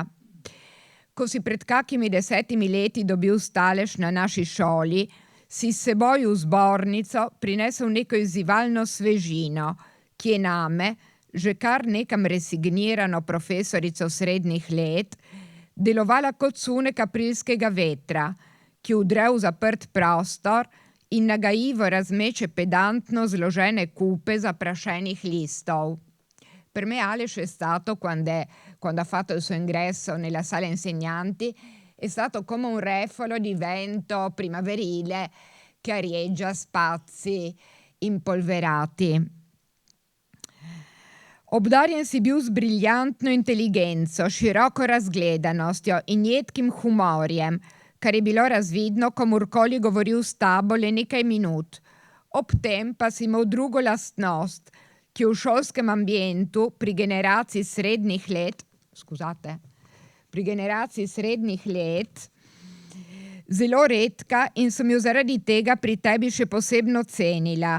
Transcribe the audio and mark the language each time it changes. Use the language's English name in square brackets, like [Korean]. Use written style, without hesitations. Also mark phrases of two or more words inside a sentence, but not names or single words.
[Slovenian] Ko si pred kakimi 10 leti dobil stalež na naši šoli, si s seboj v zbornico prinesel neko izzivalno svežino, ki je name, že kar nekam resignirano profesorico srednjih let, delovala kot sunek aprilskega vetra, ki udre v zaprt prostor in nagajivo razmeče pedantno zložene cupe zaprašenih listov. [Italian] Per me Aleš è stato, quando ha fatto il suo ingresso nella sala insegnanti, è stato come un refolo di vento primaverile che arieggia spazi impolverati. [Slovenian] Obdarjen si bil z briljantno inteligenco, široko razgledanostjo in jedkim humorjem, kar je bilo razvidno, komurkoli govoril s tabo le nekaj minut. Ob tem pa si imel drugo lastnost, ki v šolskem ambientu pri generaciji srednjih let, Zelo redka in sem jo zaradi tega pri tebi še posebno cenila.